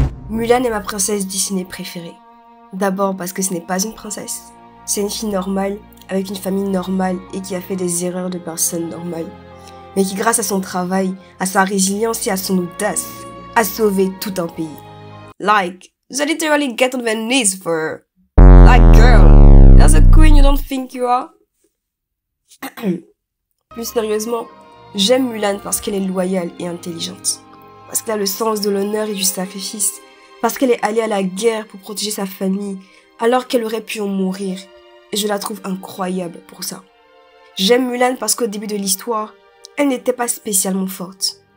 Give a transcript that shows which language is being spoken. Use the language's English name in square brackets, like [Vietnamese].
[French] Mulan est ma princesse Disney préférée. D'abord parce que ce n'est pas une princesse, c'est une fille normale, avec une famille normale et qui a fait des erreurs de personnes normales. Mais qui grâce à son travail, à sa résilience et à son audace, a sauvé tout un pays. [English] Like, they literally get on their knees for her. Like girl, that's a queen you don't think you are. [French] Plus sérieusement, j'aime Mulan parce qu'elle est loyale et intelligente. Parce qu'elle a le sens de l'honneur et du sacrifice. Parce qu'elle est allée à la guerre pour protéger sa famille, alors qu'elle aurait pu en mourir. Et je la trouve incroyable pour ça. J'aime Mulan parce qu'au début de l'histoire, elle n'était pas spécialement forte.